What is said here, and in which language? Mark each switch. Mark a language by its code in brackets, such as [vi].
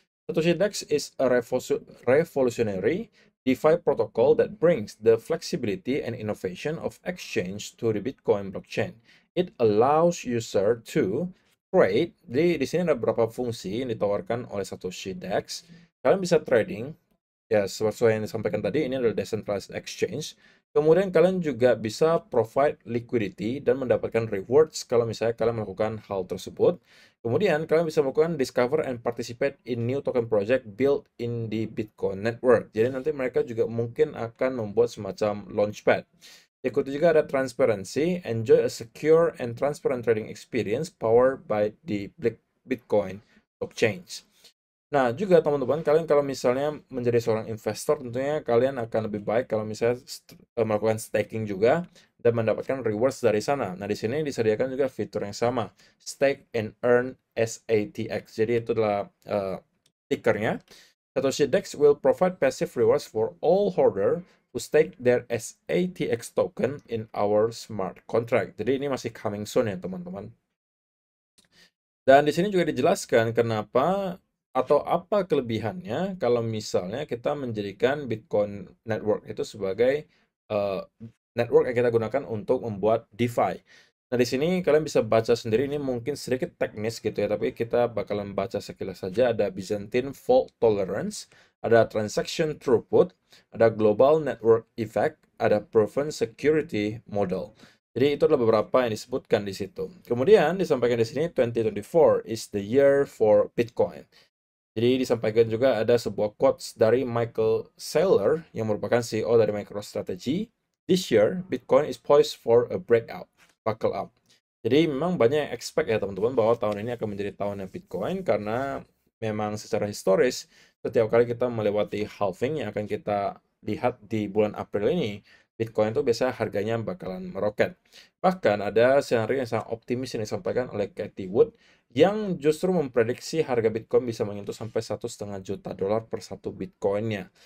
[en] Satoshi Dex is a revolutionary DeFi protocol that brings the flexibility and innovation of exchange to the Bitcoin blockchain. It allows user to trade. [id] Di sini ada beberapa fungsi yang ditawarkan oleh Satoshi Dex. Kalian bisa trading, ya sesuai yang disampaikan tadi, ini adalah decentralized exchange. Kemudian kalian juga bisa [en] provide liquidity [id] dan mendapatkan rewards kalau misalnya kalian melakukan hal tersebut. Kemudian kalian bisa melakukan [en] discover and participate in new token project built in the Bitcoin network. [id] Jadi nanti mereka juga mungkin akan membuat semacam launchpad. Ikuti juga ada [en] transparency, enjoy a secure and transparent trading experience powered by the Bitcoin blockchain. [id] Nah, juga teman-teman, kalian kalau misalnya menjadi seorang investor, tentunya kalian akan lebih baik kalau misalnya melakukan staking juga dan mendapatkan rewards dari sana. Nah, di sini disediakan juga fitur yang sama, [en] stake and earn [id] SATX. Jadi itu adalah tickernya. [en] Satoshi Dex will provide passive rewards for all holder who stake their SATX token in our smart contract. [id] Jadi ini masih [en] coming soon [id] ya, teman-teman. Dan di sini juga dijelaskan kenapa atau apa kelebihannya kalau misalnya kita menjadikan Bitcoin Network itu sebagai eh, network yang kita gunakan untuk membuat DeFi. Nah, di sini kalian bisa baca sendiri, ini mungkin sedikit teknis gitu ya, tapi kita bakalan baca sekilas saja. Ada Byzantine Fault Tolerance, ada Transaction Throughput, ada Global Network Effect, ada Proven Security Model. Jadi itu adalah beberapa yang disebutkan di situ. Kemudian disampaikan di sini 2024 [en] is the year for Bitcoin. [id] Jadi disampaikan juga ada sebuah quotes dari Michael Saylor yang merupakan CEO dari MicroStrategy. [en] This year, Bitcoin is poised for a breakout, buckle up. [id] Jadi memang banyak yang expect ya teman-teman bahwa tahun ini akan menjadi tahunnya Bitcoin karena memang secara historis setiap kali kita melewati halving yang akan kita lihat di bulan April ini, Bitcoin itu biasanya harganya bakalan meroket. Bahkan ada skenario yang sangat optimis yang disampaikan oleh Cathie Wood yang justru memprediksi harga Bitcoin bisa menyentuh sampai 1,5 juta dolar per satu Bitcoinnya.